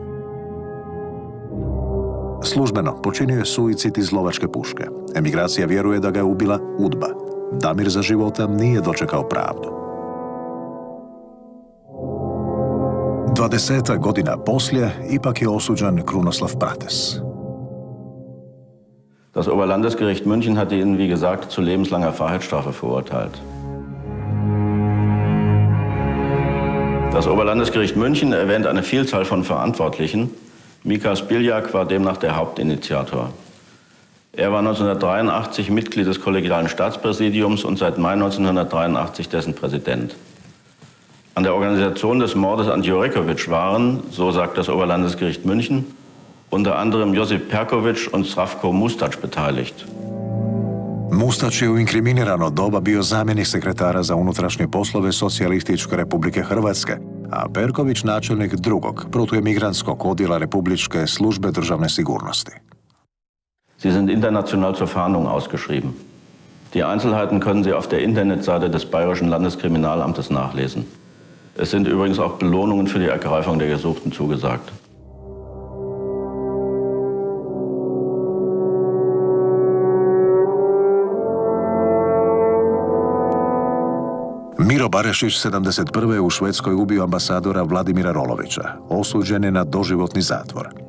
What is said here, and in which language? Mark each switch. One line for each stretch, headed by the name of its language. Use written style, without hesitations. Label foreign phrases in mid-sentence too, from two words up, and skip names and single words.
Croatian: Službeno počinio je suicid iz lovačke puške. Emigracija vjeruje da ga je ubila UDBA. Damir za života nije dočekao pravdu. 20 godina poslije ipak je osuđen Krunoslav Prates.
German: Das Oberlandesgericht München hatte ihn, wie gesagt, zu lebenslanger Freiheitsstrafe verurteilt. Das Oberlandesgericht München erwähnt eine Vielzahl von Verantwortlichen. Mika Spiljak war demnach der Hauptinitiator. Er war 1983 Mitglied des kollegialen Staatspräsidiums und seit Mai 1983 dessen Präsident. An der Organisation des Mordes an Đureković waren, so sagt das Oberlandesgericht München, unter anderem Josip Perković und Zdravko Mustač beteiligt.
Croatian: Mustač je u inkriminirano doba bio zamjenik sekretara za unutrašnje poslove Socijalističke Republike Hrvatske, a Perković načelnik drugog protuemigrantskog odjela Republičke službe državne sigurnosti.
German: Sie sind international zur Fahndung ausgeschrieben. Die Einzelheiten können Sie auf der Internetseite des Bayerischen Landeskriminalamtes nachlesen. Es sind übrigens auch Belohnungen für die Ergreifung der Gesuchten zugesagt.
Croatian: Miro Barešić 71. u Švedskoj ubio ambasadora Vladimira Rolovića. Osuđen je na doživotni zatvor.